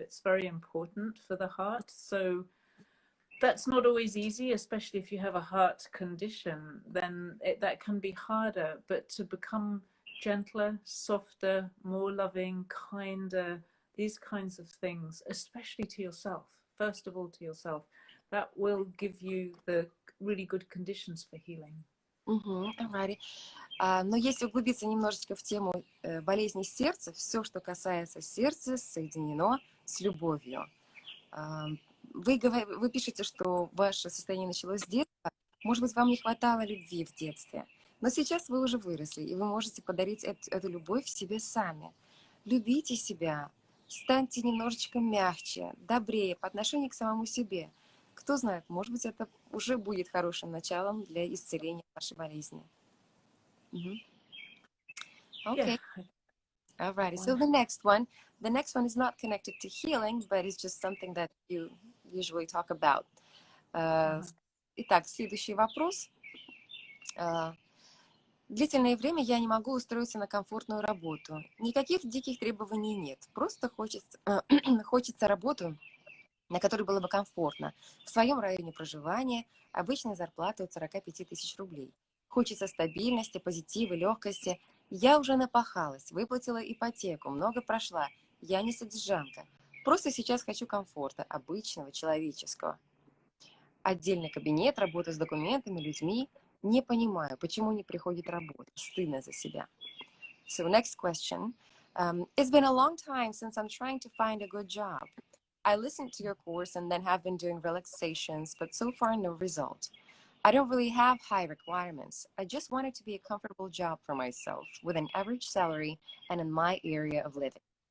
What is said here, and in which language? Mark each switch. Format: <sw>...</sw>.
<en>It's very important for the heart. So that's not always easy, especially if you have a heart condition, then that can be harder. But to become gentler, softer, more loving, kinder, these kinds of things, especially to yourself, first of all to yourself, that will give you the really good conditions for healing. Alrighty.</en> <ru>Но если углубиться немножечко в тему болезней сердца, все, что касается сердца, соединено с любовью. Вы пишете, что ваше состояние началось с детства. Может быть, вам не хватало любви в детстве. Но сейчас вы уже выросли, и вы можете подарить эту любовь себе сами. Любите себя, станьте немножечко мягче, добрее по отношению к самому себе. Кто знает, может быть, это уже будет хорошим началом для исцеления вашей болезни.</ru> <en>Okay. Yeah. Alrighty. So the next one is not connected to healing, but it's just something that you usually talk about.</en> <ru>Итак, следующий вопрос. Длительное время я не могу устроиться на комфортную работу. Никаких диких требований нет. Просто хочется работу, на которой было бы комфортно. В своем районе проживания, обычная зарплата от 45 тысяч рублей. Хочется стабильности, позитива, легкости. Я уже напахалась, выплатила ипотеку, много прошла. Я не содержанка. Просто сейчас хочу комфорта, обычного, человеческого. Отдельный кабинет, работа с документами, людьми. Не понимаю, почему не приходит работа. Стыдно за себя.</ru> <en>So next question. It's been a long time since I'm trying to find a good job. I listened to your course and then have been doing relaxations, but so far no result. I don't really have high requirements. I just wanted to be a comfortable job for myself with an average salary and in my area of living.</en>